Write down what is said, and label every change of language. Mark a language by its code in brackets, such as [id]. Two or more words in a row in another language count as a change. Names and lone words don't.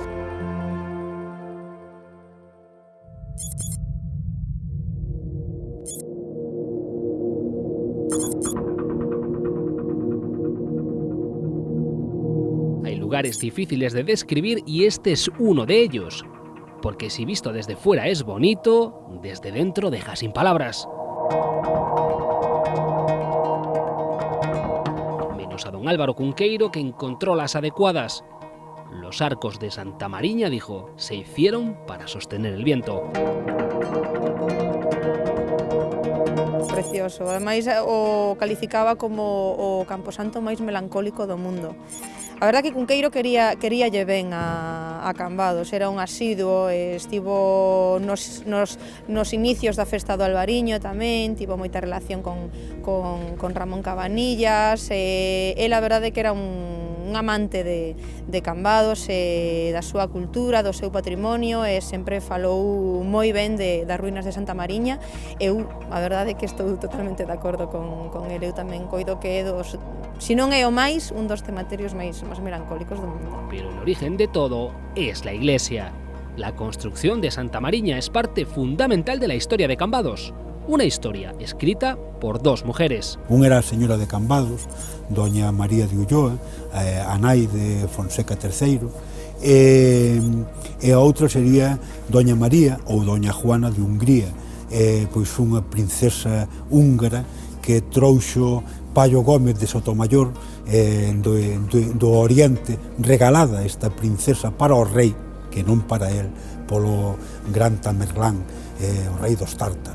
[es] Hay lugares difíciles de describir y este es uno de ellos, porque si visto desde fuera es bonito, desde dentro deja sin palabras. Menos a don Álvaro Cunqueiro, que encontró las adecuadas. Los arcos de Santa Mariña, dijo, se hicieron para sostener el viento. [gl] Precioso, ademais o calificaba como o camposanto máis melancólico do mundo. A verdade que Cunqueiro queríalle ben a Cambados, era un asiduo, estivo nos inicios da festa do Albariño tamén, tivo moita relación con Ramón Cabanillas, el a verdade que era un amante de Cambados, da súa cultura, do seu patrimonio, e sempre falou moi ben das ruínas de Santa Mariña. Eu, a verdade que estou totalmente de acordo con ele, eu tamén coido que é dos, si non é o máis, un dos tematerios máis melancólicos do mundo. [es] Pero el origen de todo es la iglesia. La construcción de Santa Mariña es parte fundamental de la historia de Cambados. Una historia escrita por dos mujeres. [gl] Un era a señora de Cambados, doña María de Ulloa, a nai de Fonseca III, e a outra sería doña María ou doña Juana de Hungría, pois unha princesa húngara que trouxo Paio Gómez de Sotomayor do Oriente, regalada esta princesa para o rei, que non para el, polo gran Tamerlán, o rei dos tártaros.